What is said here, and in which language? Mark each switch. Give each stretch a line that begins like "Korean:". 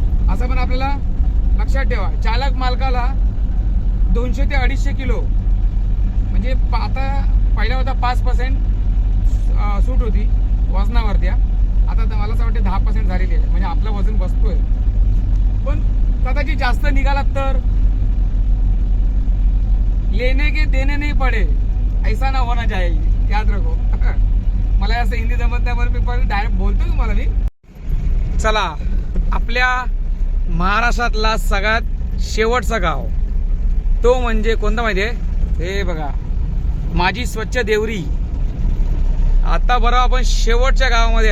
Marathi: असं पण आपल्याला लक्षात ठेवा, चालक मालकाला 200 ते 250 किलो म्हणजे आता पहिला होता 5% सूट होती वजनावरती. आता मला असं वाटतं 10% झालेली आहे, म्हणजे आपलं वजन बसतोय. पण कदाचित जास्त निघाला तर
Hindi: लेने के देने नहीं पडे, ऐसा ना होना चाहिए, याद रखो.
Marathi: मला असं हिंदी जमत नाही, पण मी डायरेक्ट बोलतो तुम्हाला मी. चला आपल्या महाराष्ट्रातला सगळ्यात शेवटचा गाव तो म्हणजे कोणता माहिती आहे? हे बघा माझी स्वच्छ देवरी. आता बरोबर आपण शेवटच्या गावामध्ये.